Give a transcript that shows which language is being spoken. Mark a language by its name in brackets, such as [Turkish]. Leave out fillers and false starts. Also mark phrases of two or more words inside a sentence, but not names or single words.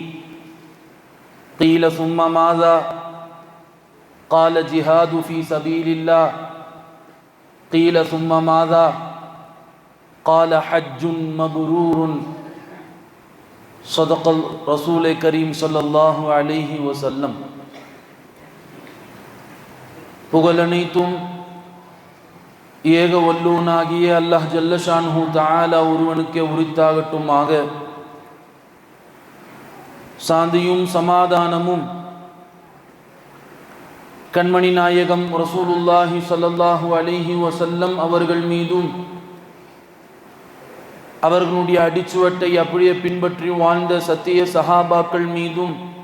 [Arabic] قيل: ثم ماذا؟ قال: جهاد في سبيل الله. قيل: ثم ماذا؟ قال: حج مبرور. صدق رسول كريم صلى الله عليه وسلم. [Tamil] புகழனைத்தும் ஏக வல்லோனாகிய [Arabic] الله جل شأنه تعالى [Tamil] ஒருவனுக்கே உரித்தாகட்டுமாக. சாந்தியும் சமாதானமும் கண்மணி நாயகம் [Arabic] رسول الله صلى الله عليه وسلم [Tamil] அவர்கள் மீதும், அவர்களுடைய அடிச்சுவட்டை அப்படியே பின்பற்றி வாழ்ந்த சத்திய சஹாபாக்கள் மீதும்,